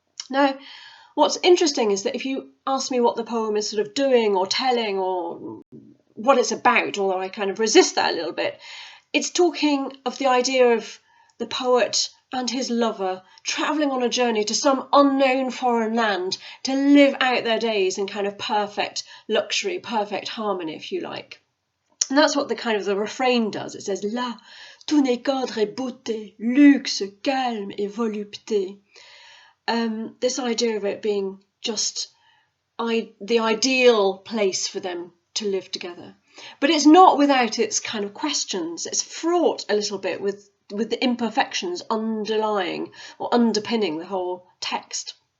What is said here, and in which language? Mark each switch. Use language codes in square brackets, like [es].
[en] Now, what's interesting is that if you ask me what the poem is sort of doing or telling or what it's about, although I kind of resist that a little bit, it's talking of the idea of the poet and his lover travelling on a journey to some unknown foreign land to live out their days in kind of perfect luxury, perfect harmony, if you like. And that's what the refrain does. It says, [fr] là, tout n'est qu'ordre et beauté, luxe, calme et volupté. [en] This idea of it being just the ideal place for them to live together. But it's not without its kind of questions. It's fraught a little bit with the imperfections underlying or underpinning the whole text.